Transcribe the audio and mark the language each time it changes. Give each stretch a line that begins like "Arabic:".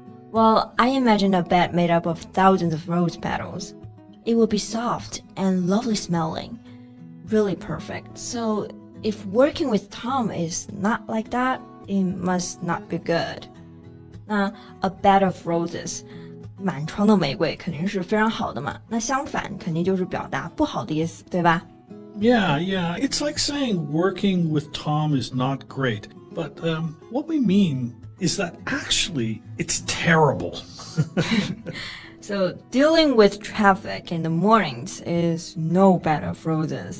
English: Well, I imagine a bed made up of thousands of rose petals. It will be soft and lovely smelling. Really perfect. So if working with Tom is not like that, it must not be good. A bed of roses.
Chinese: 满床的玫瑰肯定是非常好的嘛，那相反肯定就是表达不好的意思，对吧？
English: Yeah, it's like saying working with Tom is not great. But what we mean is that actually it's terrible. So dealing with traffic in the mornings is no bed of roses.